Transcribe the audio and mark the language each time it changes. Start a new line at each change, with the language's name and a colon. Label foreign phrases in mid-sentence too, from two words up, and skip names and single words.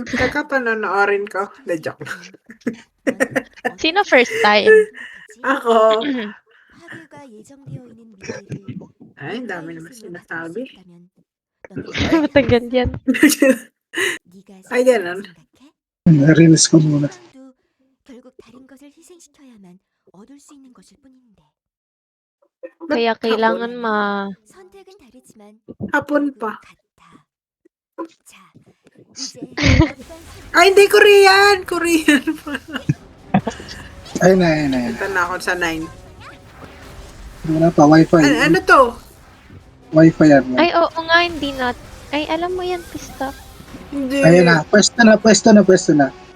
Filipino: Teka, panonoorin ko.
English: The joke
Filipino: lang. Sino first time? Ako.
Korean: 파괴가 예정되어 있는 미래를
Filipino: Ay, ang dami naman sinasabi. Matagal yan.
Korean: 네가
Filipino: Ay, ganun.
Korean: 생각해?
Filipino: Release ko muna.
Korean: 도 결국 다른 것을 희생시켜야만 얻을 수 있는 것일 뿐인데
Filipino: Kaya kailangan
Korean: 선택은 다르지만
Filipino: Hapon
Korean: 결국은
Filipino: pa.
Korean: 같아. 자, 이제 어떤
Filipino: Ay, hindi Korean! Korean pala. Ayun na, ayun na. Ito na ako sa 9. Wala pa, wifi. Ano to? Wifi yan. Ay, oo nga, hindi na. Ay, alam mo yan, Pista. Hindi. Ayun na, pwesto na.